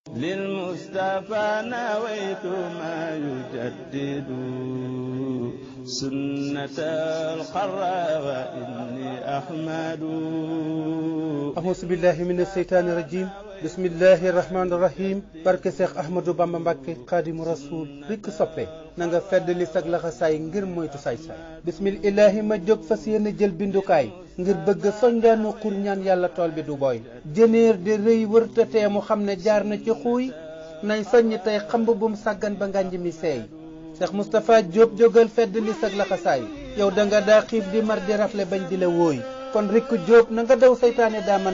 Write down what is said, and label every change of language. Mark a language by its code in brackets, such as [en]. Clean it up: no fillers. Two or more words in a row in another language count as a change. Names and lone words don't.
[ar] للمصطفى نويت ما يجدد سنة القرى وإني أحمد أعوذ بالله من الشيطان الرجيم بسم الله الرحمن الرحيم [wo] barke Cheikh Ahmadou Bamba Mbacké Khadimu Rasul rikk soppe na nga fedd li sag laxasaay ngir moytu saay-saay bismillahi ma jóg fas yéene jël bindukaay ngir bëgg soññaanu xur ñaan yàlla tool bi du booy jëneer de rëy wërtatee mu xam ne jaar na ci xuuy nay soññ tey xamb bum sàggan ba ngànj mi seey Cheikh Moustapha Diop jógal fedd li sag laxasaay yow da nga daa xiif di mar di rafle bañ di la wóoy kon rikk Diop na nga daw saytaane daa mën